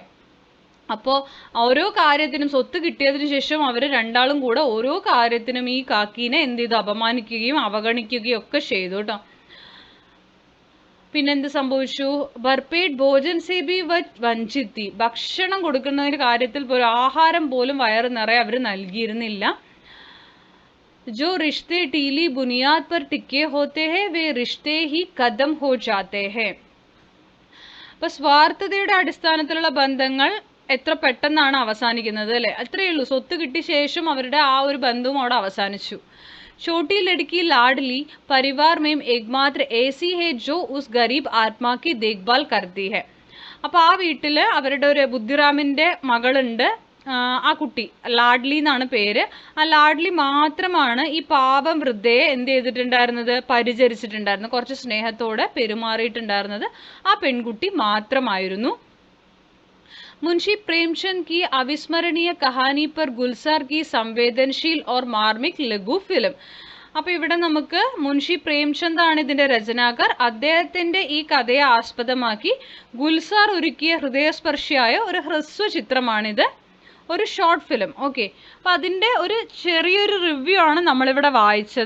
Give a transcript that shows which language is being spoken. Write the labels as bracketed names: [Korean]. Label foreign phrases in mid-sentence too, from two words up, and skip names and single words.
[Malayalam] അപ്പോൾ ഓരോ കാര്യത്തിനും സ്വത്ത് കിട്ടിയതിന് ശേഷം അവർ രണ്ടാളും കൂടെ ഓരോ കാര്യത്തിനും ഈ കാക്കീനെ എന്ത് ചെയ്തു? അപമാനിക്കുകയും അവഗണിക്കുകയും ഒക്കെ ചെയ്തു കേട്ടോ. പിന്നെന്ത് സംഭവിച്ചു? [Hindi] भरपेट भोजन से भी वंचित थी. [Malayalam] ഭക്ഷണം കൊടുക്കുന്നതിന്റെ കാര്യത്തിൽ പോലും, ആഹാരം പോലും വയറ് നിറയെ അവർ നൽകിയിരുന്നില്ല. [Hindi] जो रिश्ते टीली बुनियाद पर टिके होते हैं वे रिश्ते ही खत्म हो जाते हैं. [Malayalam] അപ്പോൾ സ്വാർത്ഥതയുടെ അടിസ്ഥാനത്തിലുള്ള ബന്ധങ്ങൾ എത്ര പെട്ടെന്നാണ് അവസാനിക്കുന്നത് അല്ലേ? അത്രയേ ഉള്ളൂ. സ്വത്ത് കിട്ടിയ ശേഷം അവരുടെ ആ ഒരു ബന്ധവും അവിടെ അവസാനിച്ചു. [Hindi] छोटी लड़की लाडली परिवार में एकमात्र ऐसी है जो उस गरीब आत्मा की देखभाल करती है. [Malayalam] അപ്പോൾ ആ വീട്ടിൽ അവരുടെ ഒരു ബുദ്ധിറാമിൻ്റെ മകളുണ്ട്. ആ കുട്ടി ലാഡ്ലി എന്നാണ് പേര്. ആ ലാഡ്ലി മാത്രമാണ് ഈ പാപം വൃദ്ധയെ എന്ത് ചെയ്തിട്ടുണ്ടായിരുന്നത്? പരിചരിച്ചിട്ടുണ്ടായിരുന്നത്, കുറച്ച് സ്നേഹത്തോടെ പെരുമാറിയിട്ടുണ്ടായിരുന്നത് ആ പെൺകുട്ടി മാത്രമായിരുന്നു. [Hindi] मुंशी प्रेमचंद की अविस्मरणीय कहानी पर गुलजार की संवेदनशील और मार्मिक लघु फिल्म. [Malayalam] അപ്പോൾ ഇവിടെ നമുക്ക് മുൻഷി പ്രേംചന്ദ് ആണ് ഇതിൻ്റെ രചനാകാർ. അദ്ദേഹത്തിൻ്റെ ഈ കഥയെ ആസ്പദമാക്കി ഗുൽസാർ ഒരുക്കിയ ഹൃദയസ്പർശിയായ ഒരു ഹ്രസ്വ ചിത്രമാണിത്, ഒരു [English] short film. [Malayalam] ഓക്കെ, അപ്പോൾ അതിൻ്റെ ഒരു ചെറിയൊരു റിവ്യൂ ആണ് നമ്മളിവിടെ വായിച്ചത്.